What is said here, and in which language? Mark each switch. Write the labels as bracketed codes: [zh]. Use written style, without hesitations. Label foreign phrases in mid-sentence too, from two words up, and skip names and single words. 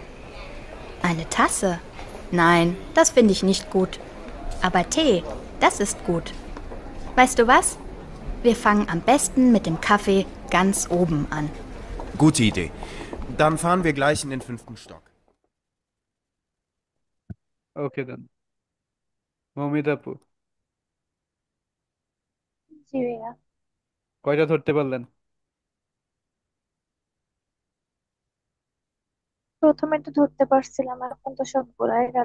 [de] Eine Tasse? Nein, das finde ich nicht gut. Aber Tee, das ist gut. Weißt du was? Wir fangen am besten mit dem Kaffee ganz oben an. Gute Idee. Dann fahren wir gleich in den 5. Stock. [en] okay then. [bn] মমিতা আপু, জি ভাইয়া। কয়টা ধরতে পারলেন? প্রথমে তো ধরতে পারছিলাম, এখন তো সব ভুলাই গেল।